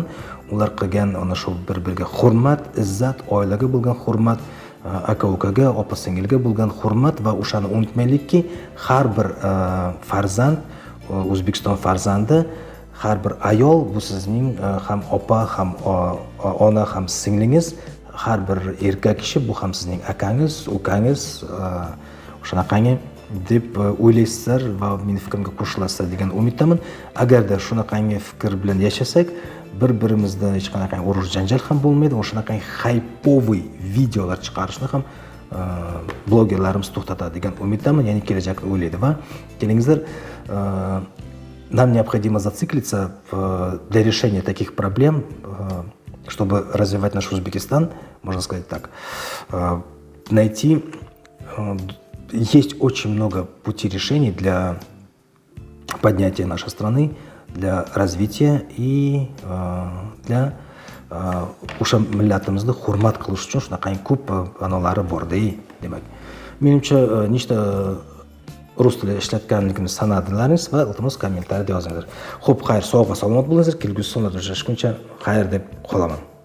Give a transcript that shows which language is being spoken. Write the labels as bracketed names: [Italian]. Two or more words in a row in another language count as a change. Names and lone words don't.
[Uzbek] Ular qilgan ana shu bir-biriga hurmat, izzat, oilaga bo'lgan hurmat, aka-ukaga, opa-singilga bo'lgan hurmat va o'shani unutmaylikki, har bir farzand, O'zbekiston farzandi, har bir ayol bu sizning ham opa, ham ona, ham singlingiz, har bir erkak kishi bu ham sizning akangiz, ukangiz, shunaqangi deb o'ylaysizlar va meni fikrimga qo'shilasizlar degan umiddaman. Agarda shunaqangi fikr bilan yashasak, bir-birimizda hech qanaqa urush janjal ham bo'lmaydi. O'shanaqangi haypoviy videolar chiqarishni ham blogerlarimiz to'xtatadi degan umiddaman, ya'ni kelajakni o'ylaydi va kelingizlar, [Russian] нам необходимо зациклиться для решения таких проблем, чтобы развивать наш Узбекистан, можно сказать так, найти. Есть очень много путей решений для поднятия нашей страны, для развития и для [Uzbek] o'sha millatimizni hurmat qilish uchun shunaqangi ko'p anolari borda, demak. Menimcha nechta rus tili ishlatganligimni sanadilaringiz va iltimos kommentariyada yozinglar. Xo'p, xayr, sog' va salomat bo'linglar. Kelgusi sonlarda uchrashguncha xayr deb qolaman.